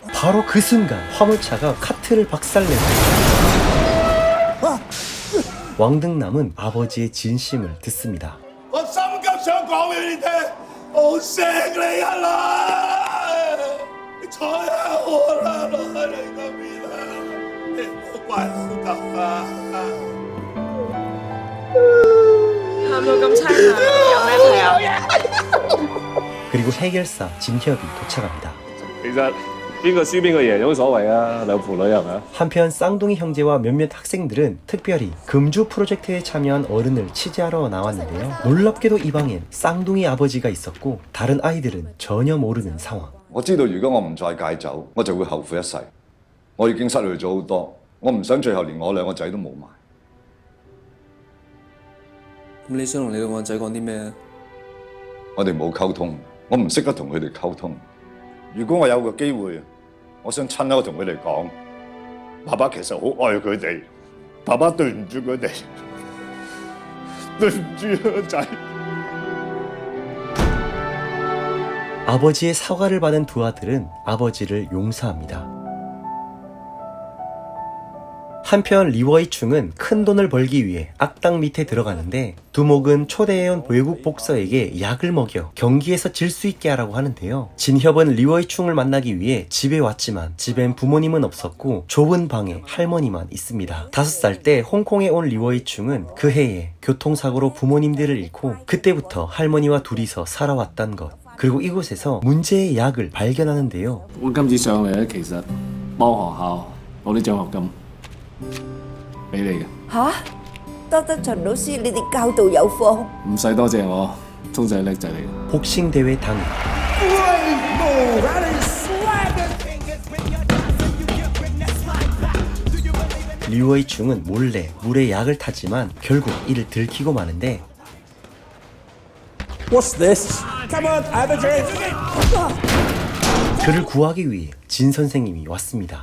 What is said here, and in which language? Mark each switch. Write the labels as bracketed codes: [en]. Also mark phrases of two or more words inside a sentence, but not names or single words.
[ko] 바로 그 순간 화물차가 카트를 박살내고 왕등남은 아버지의 진심을 듣습니다. [yue] 我心急想講俾你聽，我錫你啊啦！你睬下我啦，落喺你嗰邊啦，你唔好怪老豆啊！喊到咁凄涼，有咩睇啊？ [ko] 그리고 해결사 진협이 도착합니다. [yue] 其實邊個輸邊個贏有乜所謂啊？兩父女係咪啊？ [ko] 한편 쌍둥이 형제와 몇몇 학생들은 특별히 금주 프로젝트에 참여한 어른을 취재하러 나왔는데요. 놀랍게도 이 방엔 쌍둥이 아버지가 있었고 다른 아이들은 전혀 모르는 상황. [yue] 我知道如果我唔再戒酒，我就會後悔一世。我已經失去咗好多，我唔想最後連我兩個仔都冇埋。咁你想同你兩個仔講啲咩啊？我哋冇溝通，我唔識得同佢哋溝通。如果我有個機會，我想親口同佢哋講，爸爸其實好愛佢哋，爸爸對唔住佢哋，對唔住個仔。 [ko] 아버지의 사과를 받은 두 아들은 아버지를 용서합니다. 한편 리워이충은 큰 돈을 벌기 위해 악당 밑에 들어가는데 두목은 초대해온 외국 복서에게 약을 먹여 경기에서 질 수 있게 하라고 하는데요. 진협은 리워이충을 만나기 위해 집에 왔지만 집엔 부모님은 없었고 좁은 방에 할머니만 있습니다. 5살 때 홍콩에 온 리워이충은 그 해에 교통사고로 부모님들을 잃고 그때부터 할머니와 둘이서 살아왔단 것. 그리고 이곳에서 문제의 약을 발견하는데요. [yue] 我今次上嚟咧，其實幫學校攞啲獎學金俾你嘅，吓，多得陳老師你哋教導有方。唔使多謝我，聰仔叻仔嚟嘅。 [ko] 복싱 대회 당일 리워이충은 몰래 물에 약을 타지만 결국 이를 들키고 마는데 [en] What's this? Come on, Abigail! [ko] 그를 구하기 위해 진 선생님이 왔습니다.